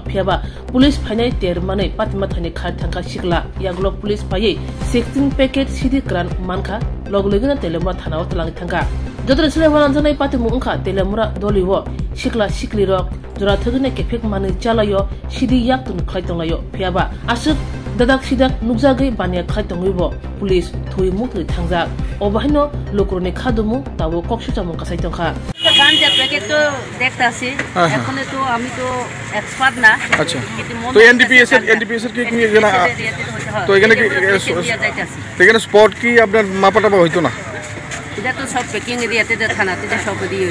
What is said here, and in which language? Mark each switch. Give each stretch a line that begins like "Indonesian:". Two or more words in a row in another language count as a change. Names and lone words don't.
Kok Borok: phiaba police phainai ter manai patima thani khar thangka shikla yagulo police phai 16 packet cd kran mankha loglegina telemura thana otlang thangka jodre sile waranjanai patimung ongkha telemura doliwo shikla shikli rok jora thugine kefek mani chalayo sidi yaktun khlaitonglayo phiaba asuk dadak sidak nukjagai bania khlaitongibo police thui mukri thangja obahino lokroni khadumu tawo koksuchamung kasai tongkha
Bangla: গাঞ্জা প্যাকেট তো দেখতাছি এখন তো আমি তো এক্সপার্ট না আচ্ছা তো এনডিপিএস এর কি এখানে তো এখানে কি তো এখানে স্পট কি আপনার মাপাটা হইতো না এটা তো সব প্যাকিং এরিয়াতে থানাতে সব দিয়ে